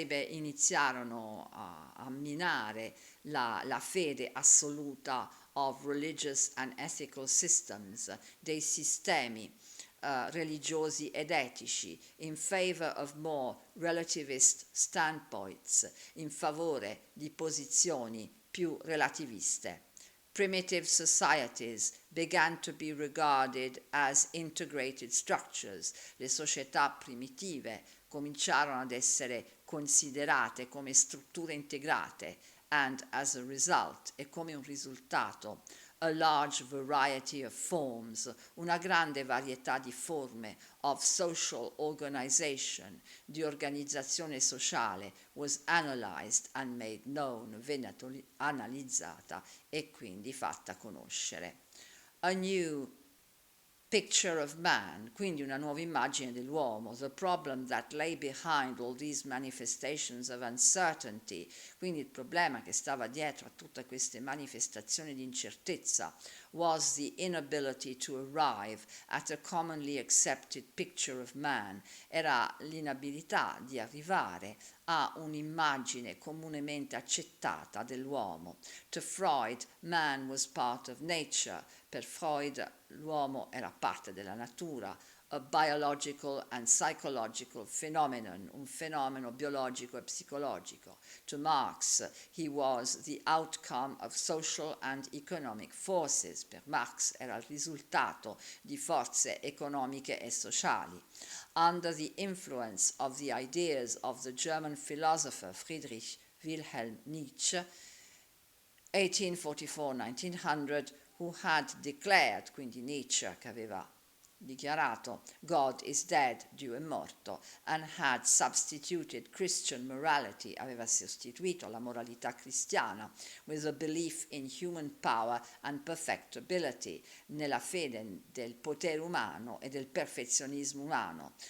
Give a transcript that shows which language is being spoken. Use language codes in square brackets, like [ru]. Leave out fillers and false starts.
[it] Iniziarono a minare la fede assoluta [en] of religious and ethical systems, [it] dei sistemi religiosi ed etici, [en] in favor of more relativist standpoints, [it] in favore di posizioni più relativiste. [en] Primitive societies began to be regarded as integrated structures. [it] Le società primitive cominciarono ad essere considerate come strutture integrate, [en] and as a result, [it] e come un risultato, [en] a large variety of forms, [it] una grande varietà di forme [en] of social organization, [it] di organizzazione sociale, [en] was analyzed and made known, [it] venne analizzata e quindi fatta conoscere. [en] A new picture of man, [it] quindi una nuova immagine dell'uomo, [en] the problem that lay behind all these manifestations of uncertainty, [it] quindi il problema che stava dietro a tutte queste manifestazioni di incertezza, [en] was the inability to arrive at a commonly accepted picture of man, [it] era l'inabilità di arrivare a un'immagine comunemente accettata dell'uomo. [en] To Freud, man was part of nature. [it] Per Freud l'uomo era parte della natura, [en] a biological and psychological phenomenon, [it] un fenomeno biologico e psicologico. [en] To Marx, he was the outcome of social and economic forces. [it] Per Marx era il risultato di forze economiche e sociali. [en] Under the influence of the ideas of the German philosopher Friedrich Wilhelm Nietzsche, 1844-1900, who had declared, [it] quindi Nietzsche che aveva dichiarato [en] God is dead, [it] Dio è morto, [en] and had substituted Christian morality, [it] aveva sostituito la moralità cristiana, [en] with a belief in human power and perfectibility, [it] nella fede del potere umano e del perfezionismo umano.